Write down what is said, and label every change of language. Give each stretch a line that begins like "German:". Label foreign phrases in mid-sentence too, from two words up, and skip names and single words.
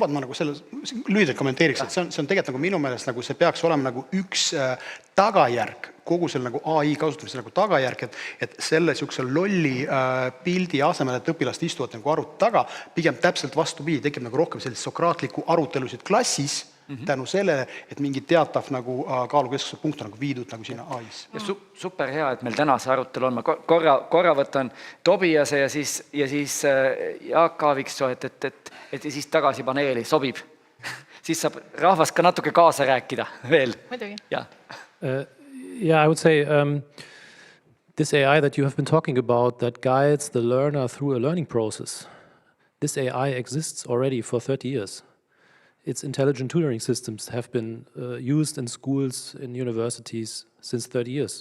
Estonian: Kas lubad ma nagu selle lühidalt kommenteeriks, et see on tegelikult nagu minu meelest nagu see peaks olema nagu üks tagajärg, kogu selle nagu AI kasutamise nagu tagajärg, et selle sihukese lolli pildi asemel, et õpilast istuvad nagu arvuti taga, pigem täpselt vastupidi, tekib nagu rohkem sellist sokraatlikku arutelusid klassis, tänu sellele, et mingi teatav nagu kaalukeskuse punkt on nagu viidud nagu sinna AI-s. Ja super hea, et meil täna see arutelu on. Ma korra võtan Tobiase ja siis Jaak Aaviksoo, et siis tagasi paneeli sobib. Siis saab rahvas ka natuke kaasa rääkida veel. Muidugi.
English: Yeah, I would say this AI that you have been talking about that guides the learner through a learning process, this AI exists already for 30 years. Its intelligent tutoring systems have been used in schools, in universities since 30 years.